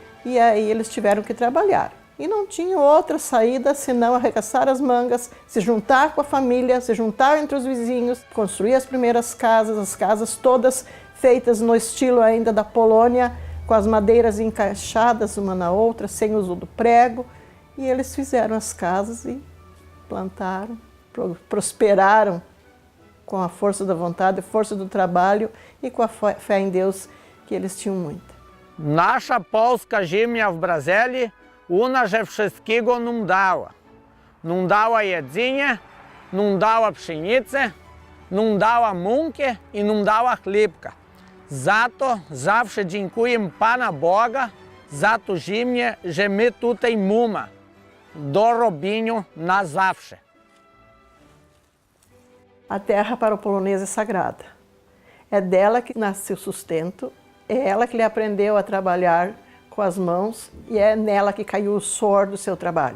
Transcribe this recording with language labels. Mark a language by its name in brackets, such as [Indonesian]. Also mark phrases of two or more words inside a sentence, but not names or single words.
[Portuguese] e aí eles tiveram que trabalhar. E não tinha outra saída senão arregaçar as mangas, se juntar com a família, se juntar entre os vizinhos, construir as primeiras casas, as casas todas feitas no estilo ainda da Polônia, com as madeiras encaixadas uma na outra, sem uso do prego. E eles fizeram as casas e plantaram, prosperaram com a força da vontade, a força do trabalho e com a fé em Deus que eles tinham muita. [Polish] Nasza polska ziemia w Brazylii u nas że wszystkiego nam dała. Nam dała jedzenie, nam dała pszenicę, nam dała mąkę i nam dała chlebka. Za to zawsze dziękuję Pana Boga za to ziemię, że my tutaj mamy do robienia na zawsze. [Portuguese] A terra para o polonês é sagrada. É dela que nasce o sustento, é ela que ele aprendeu a trabalhar com as mãos e é nela que caiu o suor do seu trabalho.